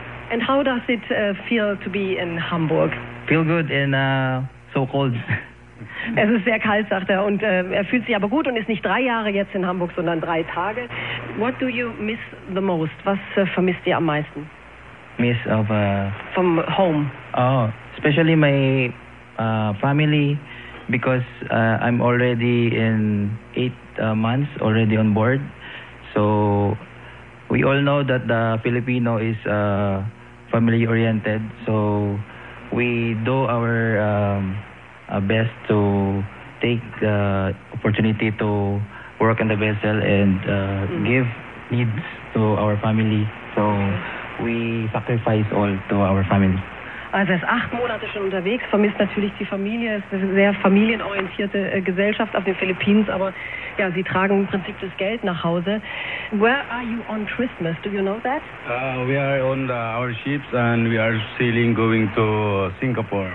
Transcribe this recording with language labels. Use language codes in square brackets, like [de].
[en] And how does it feel to be in Hamburg? Feel good and so cold. [de] Es ist sehr kalt, sagt er, und er fühlt sich aber gut und ist nicht 3 Jahre jetzt in Hamburg, sondern 3 Tage. [en] What do you miss the most? [de] Was vermisst ihr am meisten? [en] Miss of... From home. Oh, especially my family, because I'm already in 8 months already on board, so... We all know that the Filipino is family oriented, so we do our best to take the opportunity to work on the vessel and give needs to our family. So we sacrifice all to our family. [de] Also er ist 8 Monate schon unterwegs, vermisst natürlich die Familie, ist eine sehr familienorientierte Gesellschaft auf den Philippinen, aber ja, sie tragen im Prinzip das Geld nach Hause. [en] Where are you on Christmas? Do you know that? We are on our ships and we are sailing going to Singapore.